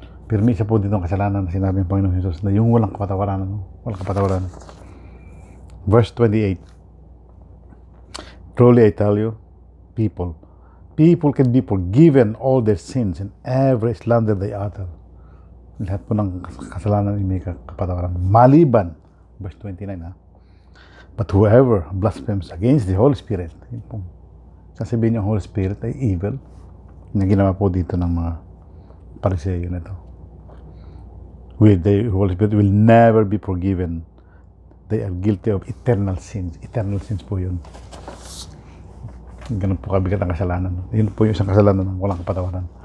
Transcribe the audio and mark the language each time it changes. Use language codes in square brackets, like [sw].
[tl] Pero may isa po dito ang kasalanan na sinabi ng Panginoon Jesus na yung walang kapatawaran, walang kapatawaran. [en] Verse 28. Truly I tell you, people can be forgiven all their sins and every slander they utter. [tl] Lahat po ng kasalanan ay may kapatawaran. Maliban, verse 29, [en] but whoever blasphemes against the Holy Spirit, [tl] yun po, sasabihin niyo ang Holy Spirit ay evil, na ginawa po dito ng mga Pariseyo na ito. [en] The Holy Spirit will never be forgiven. They are guilty of eternal sins. [tl] Eternal sins po yun. Ganun po kabigat ang kasalanan. Yun po yung isang kasalanan ng walang kapatawaran.